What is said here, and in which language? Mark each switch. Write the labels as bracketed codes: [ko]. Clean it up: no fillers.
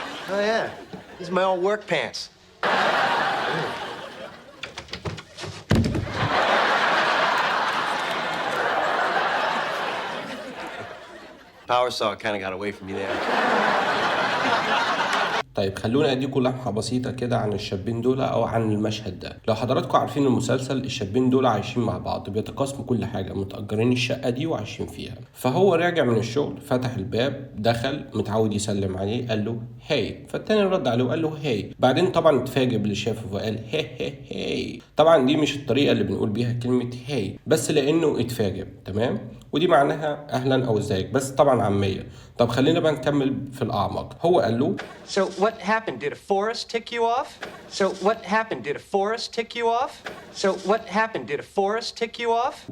[en] Oh, yeah. These are my old work pants. Power saw kind of got away from me there. [ar] طيب خلونا اديكم لمحة بسيطة كده عن الشابين دول او عن المشهد ده. لو حضراتكم عارفين المسلسل، الشابين دول عايشين مع بعض، بيتقاسموا كل حاجة، متأجرين الشقة دي وعايشين فيها. فهو راجع من الشغل، فتح الباب، دخل، متعود يسلم عليه، قال له هاي، فالتاني رد عليه وقال له هاي. بعدين طبعا اتفاجئ باللي شافه وقال هاي. طبعا دي مش الطريقة اللي بنقول بيها كلمة هاي، بس لانه اتفاجئ. تمام؟ ودي معناها اهلا او ازيك، بس طبعا عامية. طب خلينا بقى نكمل في الاعمق. هو قال له [en] So what happened? Did a forest tick you off? So what happened? Did a forest tick you off? So what happened? Did a forest tick you off?